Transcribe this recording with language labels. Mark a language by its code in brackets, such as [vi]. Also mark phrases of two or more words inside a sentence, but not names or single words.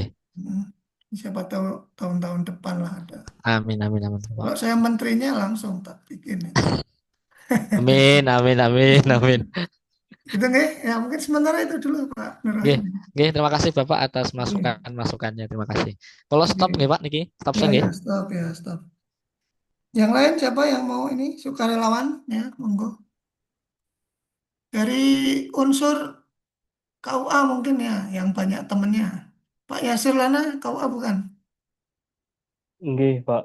[id] hmm, siapa tahu tahun-tahun depan lah ada. Amin, amin, amin, Bapak. Kalau saya menterinya langsung tak bikin itu. Amin, amin, amin, amin. Itu nggak? Ya mungkin sementara itu dulu Pak Nur Nggih, Rahim. nggih, terima kasih Bapak atas Iya. masukan-masukannya. Terima kasih. Kalau stop Oke. [jv] nggih, Pak niki, [id] stop Ya saya nggih. ya stop ya stop. Yang lain siapa yang mau ini sukarelawan ya monggo. Dari unsur KUA mungkin ya yang banyak temennya. Pak Yasir Lana KUA bukan? Nggih, Pak.